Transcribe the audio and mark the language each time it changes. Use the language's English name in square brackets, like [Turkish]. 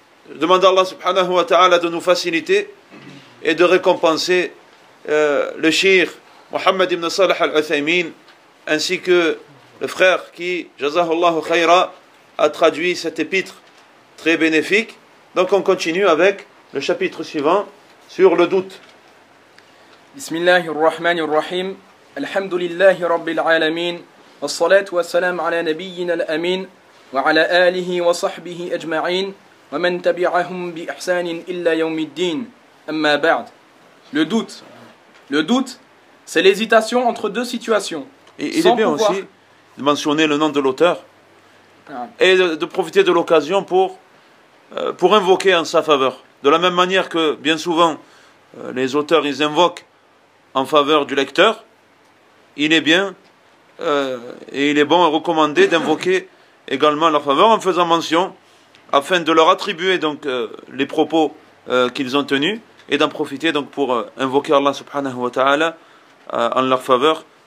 [French] Je demande à Allah subhanahu wa ta'ala de nous faciliter et de récompenser le shir Mohammed ibn Salih al-Uthaymeen, ainsi que le frère qui, [Arabic] jazahullahu khayra, [French] a traduit cet épître très bénéfique. Donc on continue avec le chapitre suivant sur le doute. [Arabic] بسم الله الرحمن الرحيم الحمد لله رب العالمين والصلاة والسلام على نبينا الأمين وعلى آله وصحبه أجمعين ومن تبعهم بإحسان إلا يوم الدين أما بعد. [French] Le doute. Le doute, c'est l'hésitation entre deux situations. Et il est bien aussi de mentionner le nom de l'auteur et de profiter de l'occasion pour invoquer en sa faveur. De la même manière que bien souvent les auteurs ils invoquent en faveur du lecteur, il est bien et il est bon et recommandé d'invoquer également leur faveur en faisant mention afin de leur attribuer donc les propos qu'ils ont tenus et d'en profiter donc pour invoquer Allah subhanahu wa ta'ala en leur faveur.